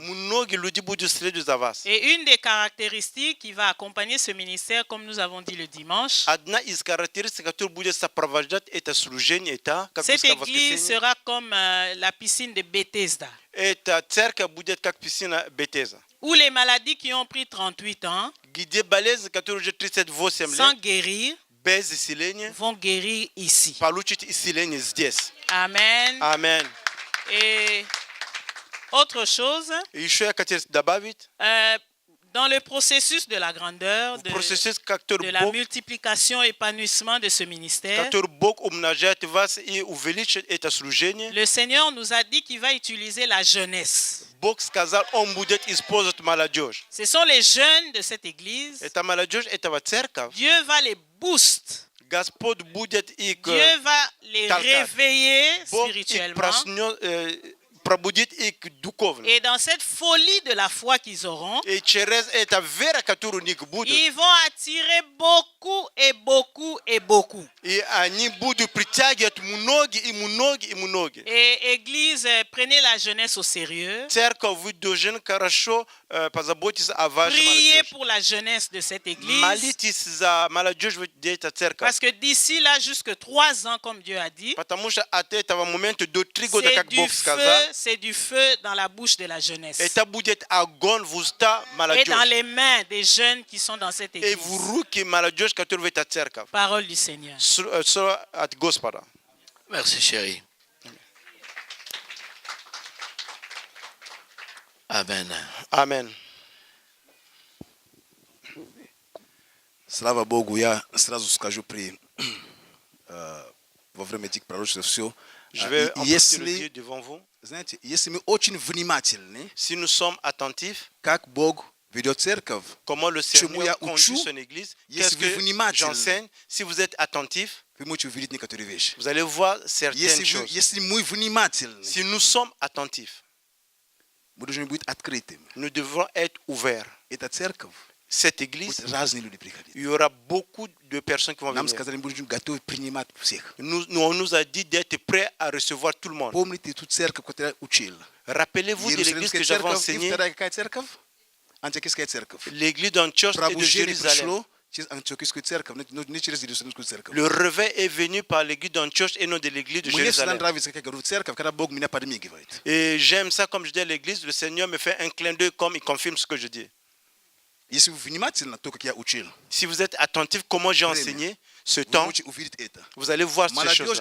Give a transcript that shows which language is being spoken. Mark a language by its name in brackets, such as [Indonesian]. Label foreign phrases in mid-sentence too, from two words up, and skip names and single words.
[Russian] Многие люди будут следовать за вас. [French] Et une des caractéristiques qui va accompagner ce ministère, comme nous avons dit le dimanche, [Russian] Одна из характеристик, которая будет сопровождать это служение, это, как [French] cette [Russian] сказал в [French] église [Russian] воскресенье, [French] sera comme la piscine de Bethesda, [Russian] эта церковь будет как писина Бетеза, [French] où les maladies qui ont pris 38 ans, [Russian] где болезнь, которая уже 38 [French] sans [Russian] лет, [French] guérir, [Russian] без исцеления, [French] vont guérir ici. [Russian] получит исцеление здесь. [French] Amen. [Russian] Аминь. [French] Et autre chose, [Russian] И еще я хотел добавить, [French] dans le processus de la grandeur, [Russian] процесс, [French] de [Russian] который [French] la [Russian] Бог, [French] multiplication et épanouissement de ce ministère, [Russian] который Бог умножает вас и увеличит это служение, [French] le Seigneur nous a dit qu'il va utiliser la jeunesse. [Russian] Бог сказал, Он будет использовать молодежь. [French] Ce sont les jeunes de cette église. [Russian] Это молодежь этого церковь. [French] Dieu va les booster. [Russian] Господь будет их, [French] Dieu va les [Russian] толкать. [French] réveiller [Russian] Бог их [French] spirituellement. [Russian] пробудит их духовно. [French] Et dans cette folie de la foi qu'ils auront, [Russian] И через это вера, которую у них будет, [French] ils vont attirer beaucoup et beaucoup et beaucoup. [Russian] и они будут притягивать многие и многие и многие. [French] Et Église, prenez la jeunesse au sérieux. [Russian] Церковь, вы должны хорошо позаботиться о вашей [French] Priez [Russian] молодежи. [French] pour la jeunesse de cette église. [Russian] Молитесь за молодежь в этой церкви. [French] Parce que d'ici là, jusque 3 ans, comme Dieu a dit, [Russian] Потому что от этого момента до 3 года, как Бог сказал, [French] c'est du feu dans la bouche de la jeunesse. [Russian] это будет огонь в уста [French] Et dans [Russian] молодежи. [French] les mains des jeunes qui sont dans cette [Russian] И [French] église. [Russian] в руки молодежи, которые в этой церкви. [French] Parole du Seigneur. [Russian] Слово от Господа. [French] Merci, chérie. Amen. [Russian] Аминь. Слава Богу, я сразу скажу во время этих пророчеств все. [French] Je vais en le dire [Russian] Если, [French] devant vous. [Russian] знаете, если мы очень внимательны, [French] Si nous sommes attentifs, [Russian] как Бог ведет церковь, [French] comment le [Russian] Чему я [French] Seigneur conduit [Russian] учу, [French] son église, [Russian] если [French] qu'est-ce [Russian] вы [French] que [Russian] внимательны, [French] j'enseigne, si vous êtes attentifs, [Russian] вы можете увидеть некоторые вещи. [French] vous allez voir certaines choses. [Russian] Если мы внимательны, [French] Si nous sommes attentifs, [Russian] мы должны быть открытыми. [French] nous devons être ouverts. [Russian] Эта церковь, [French] Cette église, [Russian] будут разные люди приходить. [French] il y aura beaucoup de personnes qui vont [Russian] Нам [French] venir. [Russian] сказали, мы будем готовы принимать всех. [French] On nous a dit d'être prêts à recevoir tout le monde. [Russian] Помните ту церковь, которую я учил? [French] Rappelez-vous de l'église que [Russian] Иерусалимская [French] j'avais [Russian] церковь и [French] enseignée, [Russian] вторая какая церковь? Антиохийская церковь. [French] l'église d'Antioche et de [Russian] Пробуждение [French] Jérusalem. [Russian] пришло [French] Le réveil est venu par l'église d'Antioche et non de l'église de Jérusalem. Et j'aime ça, comme je dis à l'église, le Seigneur me fait un clin d'œil comme il confirme ce que je dis. Si vous êtes attentif comment j'ai enseigné ce temps, vous allez voir ces choses.